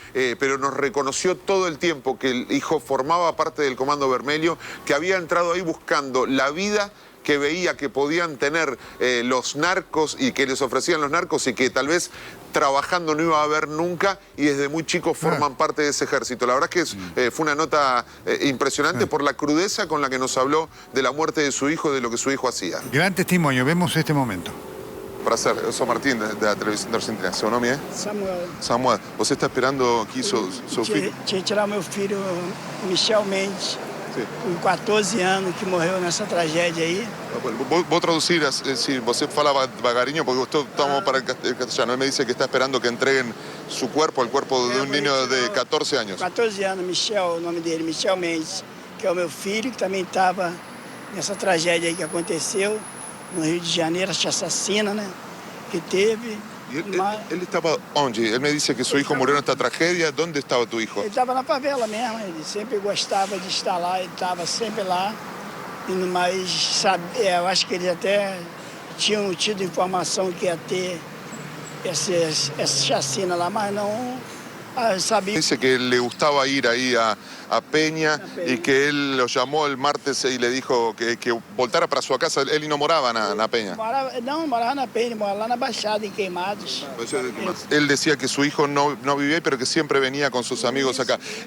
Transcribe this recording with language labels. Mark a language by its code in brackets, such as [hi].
[es] Pero nos reconoció todo el tiempo que el hijo formaba parte del Comando Vermelho, que había entrado ahí buscando la vida que veía que podían tener los narcos y que les ofrecían los narcos y que tal vez trabajando no iba a haber nunca, y desde muy chicos forman parte de ese ejército. La verdad es que fue una nota impresionante por la crudeza con la que nos habló de la muerte de su hijo, de lo que su hijo hacía. Gran testimonio, vemos este momento. [pt] Prazer, eu sou Martim, da televisão da Argentina. Seu nome é? Samuel. Samuel, você está esperando aqui seu filho? Tirar meu filho, Michel Mendes, com 14 anos, que morreu nessa tragédia aí. Vou traduzir, si você fala devagarinho, [es] porque estamos para el castellano. Él me dice que está esperando que entreguen su cuerpo, el cuerpo de un niño de 14 años. [pt] 14 anos, Michel, o nome dele, Michel Mendes, que é o meu filho, que também estava nessa tragédia aí que aconteceu no Rio de Janeiro, essa assassina, né, que teve. [es] ¿Él estaba [pt] onde? [es] Él me dice que su hijo murió en esta tragedia. ¿Dónde estaba tu hijo? [pt] Ele estava na favela mesmo, ele sempre gostava de estar lá, ele estava sempre lá. Mas sabe, eu acho que eles até tinham tido informação que ia ter essa chacina lá, mas não sabía. [es] Dice que le gustaba ir ahí a Peña y que él lo llamó el martes y le dijo que [pt] voltara [es] para su casa. Él no moraba en Peña. [pt] Não morava na Peña, morava lá na Baixada, en Queimados. [es] Él decía que su hijo no vivía ahí, pero que siempre venía con sus amigos acá.